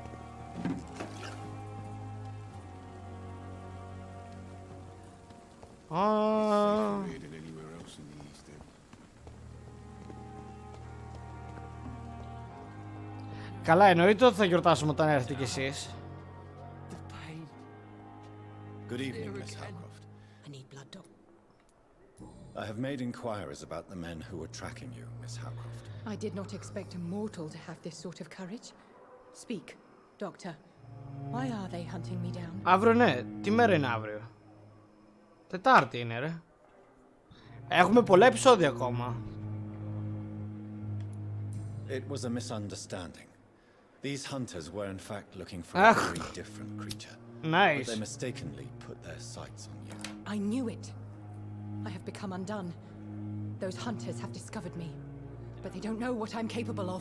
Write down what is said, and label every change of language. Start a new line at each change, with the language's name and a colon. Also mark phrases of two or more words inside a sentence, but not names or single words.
Greek: Καλά, εννοείται ότι θα γιορτάσουμε όταν έρθετε κι εσείς.
English: Good evening, Miss Howcroft. I need blood, Doc. I have made inquiries about the men who were tracking you, Miss Howcroft. I did not expect a mortal to have this sort of courage. Speak, Doctor. Why are they hunting me down?
Greek: Αύριο ναι, τι μέρα είναι αύριο? Τετάρτη είναι ρε. Έχουμε πολλά επεισόδια ακόμα.
English: It was a misunderstanding. These hunters were in fact looking for a very different creature. Nice. But they mistakenly put their sights on you. I knew it. I have become undone. Those hunters have discovered me, but they don't know what I'm capable of.